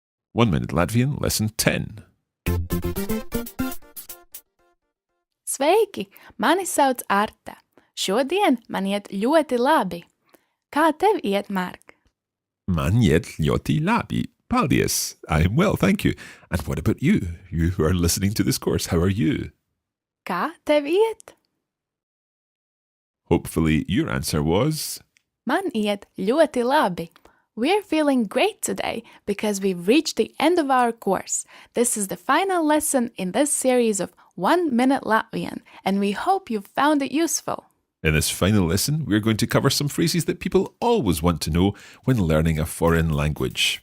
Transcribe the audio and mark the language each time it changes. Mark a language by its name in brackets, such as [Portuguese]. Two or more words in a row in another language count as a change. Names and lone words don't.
[English] 1 Minute Latvian, Lesson 10. [Latvian] Sveiki! Mani sauc Arta. Šodien man iet ļoti labi. Kā tev iet, Mark? Man iet ļoti labi. Paldies. [English] I'm well, thank you. And what about you? You who are listening to this course, how are you? [Latvian] Kā tev iet? [English] Hopefully your answer was... [Latvian] Man iet ļoti labi. [English] We're feeling great today because we've reached the end of our course. This is the final lesson in this series of 1 Minute Latvian, and we hope you found it useful. In this final lesson, we're going to cover some phrases that people always want to know when learning a foreign language.